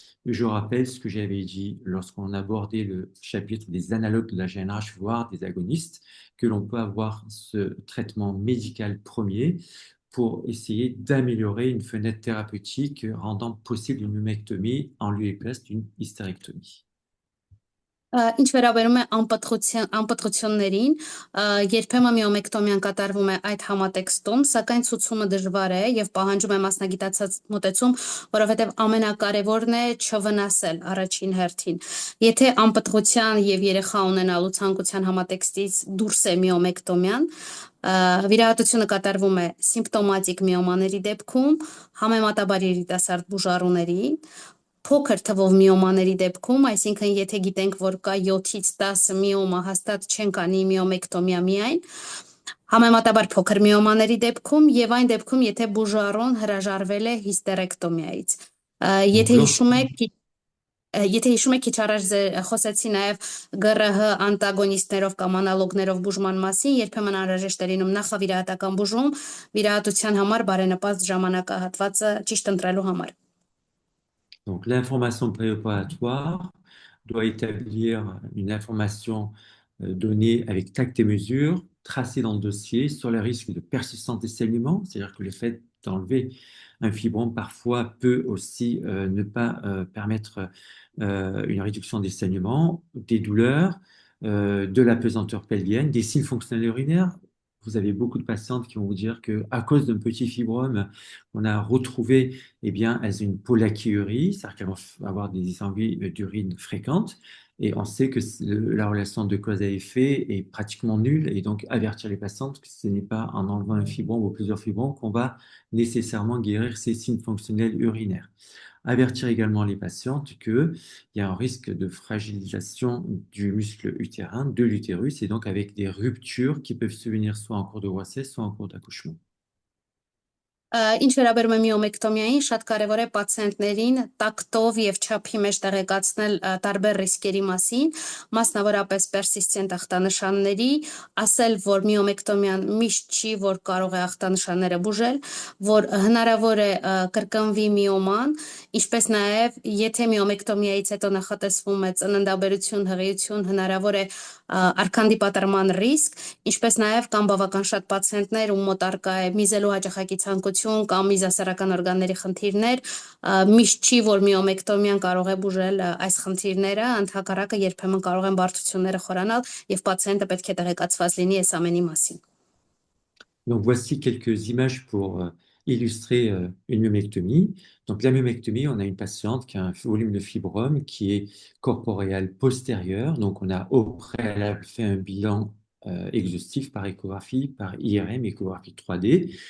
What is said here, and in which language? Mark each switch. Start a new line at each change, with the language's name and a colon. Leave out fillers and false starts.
French: Je rappelle ce que j'avais dit lorsqu'on abordait le chapitre des analogues de la GNRH, voire des agonistes, que l'on peut avoir ce traitement médical premier pour essayer d'améliorer une fenêtre thérapeutique rendant possible une myomectomie en lieu et place d'une hystérectomie.
Armenian: Ինչ վերաբերում է անպտղություններին, երբեմն միոմեկտոմիան կատարվում է այդ համատեքստում, սակայն ցուցումը դժվար է եւ պահանջում է մասնագիտացած մոտեցում, որովհետեւ ամենակարևորն է չվնասել առաջին հերթին։ Եթե անպտղության եւ երեխա ունենալու ցանկության համատեքստից դուրս է միոմեկտոմիան, վիրահատությունը կատարվում է սիմպտոմատիկ միոմաների դեպքում, համեմատաբար երիտասարդ բուժառուների, փոքր թվով միոմաների դեպքում, այսինքն եթե գիտենք, որ կա 7-ից 10 միոմա, հաստատ չենք անի միոմեկտոմիա միայն, համեմատաբար փոքր միոմաների դեպքում եւ այն դեպքում, եթե բուժառուն հրաժարվել է հիստերեկտոմիայից։ Եթե հիշում եք, քիչ առաջ խոսեցի նաև ԳՌՀ անտագոնիստներով կամ անալոգներով բուժման մասին, երբեմն անհրաժեշտ է լինում նախավիրահատական բուժում վիրահատության համար բարենպաստ ժամանակահատվածը ճիշտ ընտրելու համար։
French: Donc, l'information préopératoire doit établir une information donnée avec tact et mesure, tracée dans le dossier sur le risque de persistance des saignements, c'est-à-dire que le fait d'enlever un fibrome parfois peut aussi ne pas permettre une réduction des saignements, des douleurs, de la pesanteur pelvienne, des signes fonctionnels urinaires. Vous avez beaucoup de patientes qui vont vous dire qu'à cause d'un petit fibrome qu'on a retrouvé, eh bien, elles ont une polachyurie, c'est-à-dire qu'elles vont avoir des envies d'urine fréquentes. Et on sait que la relation de cause à effet est pratiquement nulle. Et donc, avertir les patientes que ce n'est pas en enlevant un fibrome ou plusieurs fibromes qu'on va nécessairement guérir ces signes fonctionnels urinaires. Avertir également les patientes qu'il y a un risque de fragilisation du muscle utérin, de l'utérus, et donc avec des ruptures qui peuvent se venir soit en cours de grossesse, soit en cours d'accouchement.
Armenian: Ինչ վերաբերում է միոմեկտոմիային, շատ կարևոր է պացիենտներին տակտով եւ չափի մեջ տեղեկացնել տարբեր ռիսկերի մասին, մասնավորապես պերսիստենտ ախտանշանների, ասել, որ միոմեկտոմիան միշտ չի, որ կարող է ախտանշանները բուժել, որ հնարավոր է կրկնվի միոման, ինչպես նաեւ եթե միոմեկտոմիայից հետո նախատեսվում է ծննդաբերություն, հղիություն, հնարավոր է արքանդի պատրման ռիսկ, ինչպես նաեւ կան բավական շատ պացիենտներ, ում մոտ արկա է միզելու հաճախակի ցանկություն կամ միզասեռական օրգանների խնդիրներ, միշտ չի, որ միոմեկտոմիան կարող է բուժել այս խնդիրները, ընդհակառակը երբեմն կարող են բարդությունները խորանալ եւ պացիենտը պետք է տեղեկացված լինի այս ամենի մասին։
French: Donc, voici quelques images pour illustrer une myomectomie. Donc, la myomectomie, on a une patiente qui a un volume de fibrome qui est corporéal postérieur. Donc, on a au préalable fait un bilan exhaustif par échographie, par IRM, échographie 3D.